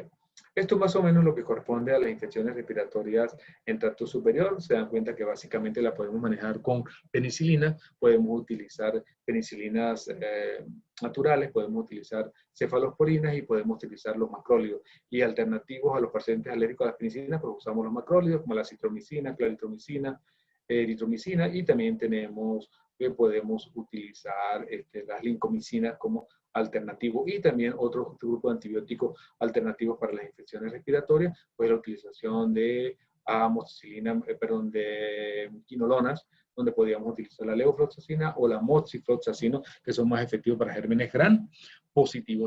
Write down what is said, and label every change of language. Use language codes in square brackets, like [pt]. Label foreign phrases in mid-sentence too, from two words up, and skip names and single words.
[es] Esto es más o menos lo que corresponde a las infecciones respiratorias en tracto superior. Se dan cuenta que básicamente la podemos manejar con penicilina. Podemos utilizar penicilinas naturales, podemos utilizar cefalosporinas y podemos utilizar los macrólidos. Y alternativos a los pacientes alérgicos a las penicilinas, pues usamos los macrólidos como la citromicina, claritromicina, eritromicina, y también tenemos que podemos utilizar las lincomicinas como alternativo, y también otro grupo de antibióticos alternativos para las infecciones respiratorias, pues la utilización de amoxicilina, de quinolonas, donde podríamos utilizar la levofloxacina o la moxifloxacino, que son más efectivos para gérmenes gram positivos.